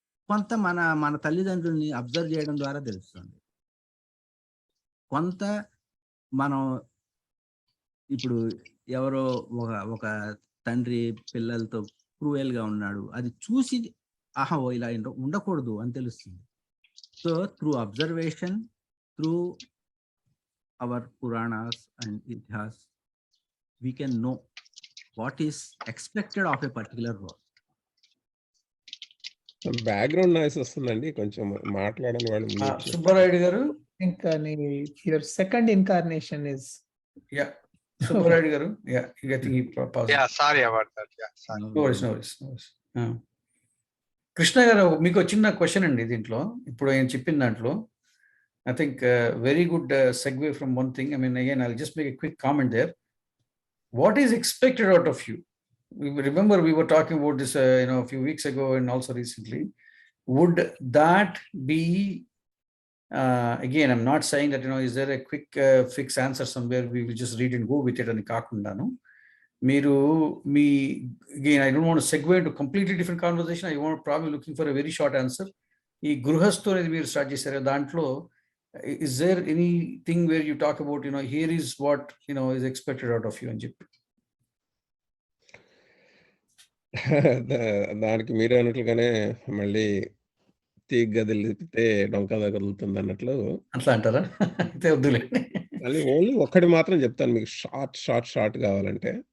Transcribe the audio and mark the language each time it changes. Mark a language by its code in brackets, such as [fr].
[te] కొంత మన తల్లిదండ్రుల్ని అబ్జర్వ్ చేయడం ద్వారా తెలుస్తుంది. కొంత మనం ఇప్పుడు ఎవరో ఒక తండ్రి పిల్లలతో క్రూయల్గా ఉన్నాడు, అది చూసి ఆహా ఇలా ఉండకూడదు అని తెలుస్తుంది. [en] So through observation, through our Puranas and Itihas, we can know what is expected of a particular role. [te] Background noise వస్తుందండి, కొంచెం మాట్లాడని వాళ్ళు. సుబ్బారాయుడు గారు, [en] your second incarnation is. Yeah, Subbarayudu garu. Yeah, I think he paused. Yeah, sorry about that. Yeah, sorry. No worries. [te] Krishna గారు, మీకు చిన్న question అండి దీంట్లో. ఇప్పుడు ఆయన చెప్పిన దాంట్లో [en] I think very good segue from one thing. I mean again I'll just make a quick comment there. What is expected out of you remember we were talking about this, a few weeks ago and also recently. Would that be, again, I'm not saying that, is there a quick fix answer somewhere we will just read and go with it [te] అని కాకుండాను, మీరు [en] again, I don't want to segue into completely different conversation. I want probably looking for a very short answer. [te] ఈ గృహస్థు అనేది మీరు start చేశారు, దాంట్లో [en] is there anything where you talk about, here is what, is expected out of you [te] అని చెప్పి? దానికి మీరే అన్నట్లుగానే మళ్ళీ తీగ గదిలిపితే డొంక కదులుతుంది అన్నట్లు అట్లా అంటారా? అయితే వద్దులే. మళ్ళీ ఓన్లీ ఒక్కటి మాత్రం చెప్తాను మీకు, షార్ట్ కావాలంటే.